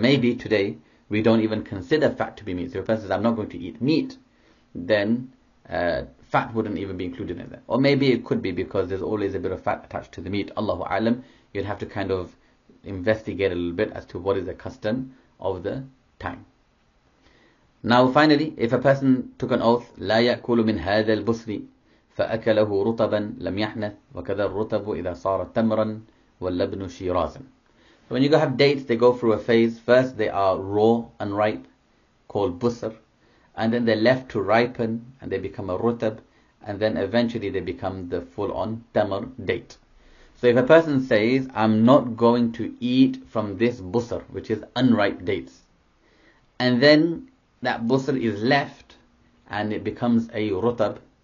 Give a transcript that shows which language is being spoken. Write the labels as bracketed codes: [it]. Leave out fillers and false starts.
[en] Maybe today we don't even consider fat to be meat. So if a person says, I'm not going to eat meat, then fat wouldn't even be included in that. Or maybe it could be because there's always a bit of fat attached to the meat. Allahu A'lam. You'd have to kind of investigate a little bit as to what is the custom of the time. Now finally, if a person took an oath, [ar] لا يأكل من هذا البصر فأكله رطبا لم يحنث وكذا الرطب إذا صار تمرا واللبن شيرازا. [en] So when you go have dates, they go through a phase. First they are raw, unripe, called busr, and then they're left to ripen and they become a rutab, and then eventually they become the full-on tamar, date. So if a person says, I'm not going to eat from this busr, which is unripe dates, and then that busr is left and it becomes a rutab.